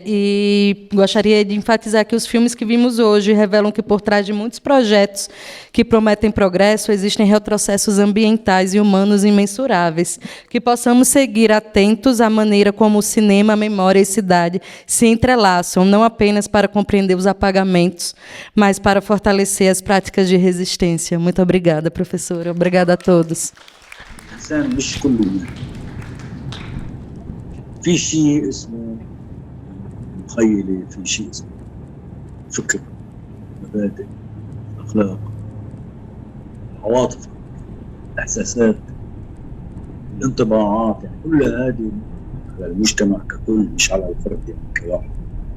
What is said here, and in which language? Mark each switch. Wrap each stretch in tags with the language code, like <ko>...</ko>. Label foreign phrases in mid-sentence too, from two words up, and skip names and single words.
<pt>E gostaria de enfatizar que os filmes que vimos hoje revelam que por trás de muitos projetos que prometem progresso existem retrocessos ambientais e humanos imensuráveis, que possamos seguir atentos à maneira como o cinema, a memória e a cidade se entrelaçam, não apenas para compreender os apagamentos, mas para fortalecer as práticas de resistência. Muito obrigada, professora. Obrigada a todos.</pt> <ar>مش كله في شيء اسمه مخيلة، في شيء اسمه فكر، مبادئ، أخلاق، عواطف، إحساسات، الانطباعات، يعني كل هذه على المجتمع ككل، مش على الفرد يعني كواحد.</ar>